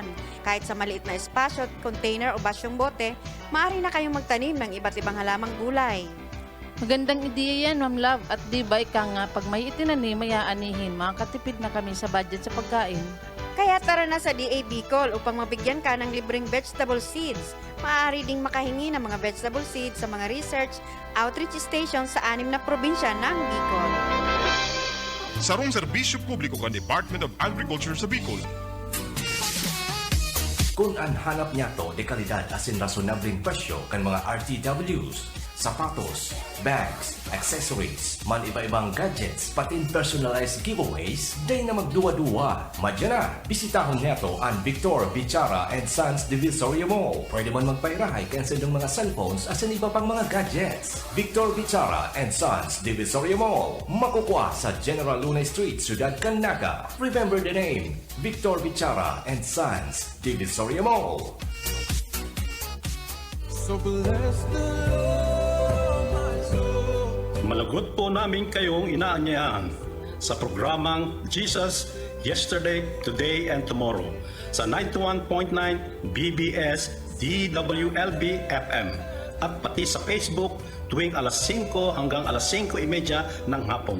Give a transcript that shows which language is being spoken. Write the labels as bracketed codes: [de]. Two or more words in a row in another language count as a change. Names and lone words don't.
[tl] Kahit sa maliit na espasyo, container o basyong bote, maaari na kayong magtanim ng iba't ibang halamang gulay. Magandang ideya yan, Ma'am Love. At di ba ika nga, pag may itinanim, may aanihin, makakatipid na kami sa budget sa pagkain. Kaya tara na sa DA Bicol upang mabigyan ka ng libreng [en] vegetable seeds. [tl] Maaari ding makahingi ng mga [en] vegetable seeds [tl] sa mga [en] research outreach station [tl] sa 6 na probinsya ng Bicol. [bik] Sarong serbisyo publiko kan Department of Agriculture sa Bicol. Kung ang hanap niya to de kalidad asin rasonableng presyo kan mga RTWs, sapatos, bags, accessories, man iba-ibang gadgets, pati [en] personalized giveaways, [bik] day na magduwa-duwa. Madya na, bisitahon neto ang Victor Bichara and Sons Divisoria Mall. Pwede man magpairahay kansa ng mga cellphones asin iba pang mga gadgets. Victor Bichara and Sons Divisoria Mall. Makukuha sa General Luna Street, Ciudad Canaga. [en] Remember the name, Victor Bichara and Sons Divisoria Mall. So bless the Lord, my soul. [tl] Malagot po namin kayong inaanyayahan sa programang Jesus Yesterday, Today, and Tomorrow sa 91.9 BBS DWLB FM at pati sa Facebook tuwing alas 5 hanggang alas 5:30 ng hapon.